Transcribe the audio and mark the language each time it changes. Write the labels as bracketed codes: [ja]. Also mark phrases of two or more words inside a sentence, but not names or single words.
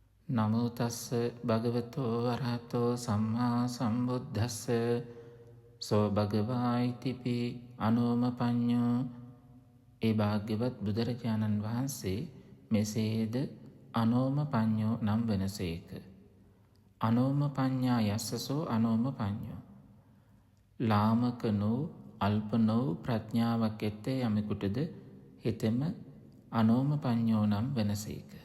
[pi] නමෝ තස්ස භගවතෝ වරහතෝ සම්මා සම්බුද්දස්ස සෝ භගවා ඉතිපි අනෝමපඤ්ඤෝ. [si] ඒ භාග්‍යවත් බුදුරජාණන් වහන්සේ මෙසේද අනෝමපඤ්ඤෝ නම් වෙනසේක. [pi] අනෝමපඤ්ඤා යස්සසෝ අනෝමපඤ්ඤෝ. [si] ලාමක නො අල්ප නො ප්‍රඥාවක් ඇත්තේ යමෙකුටද හිතෙම අනෝමපඤ්ඤෝ නම් වෙනසේක.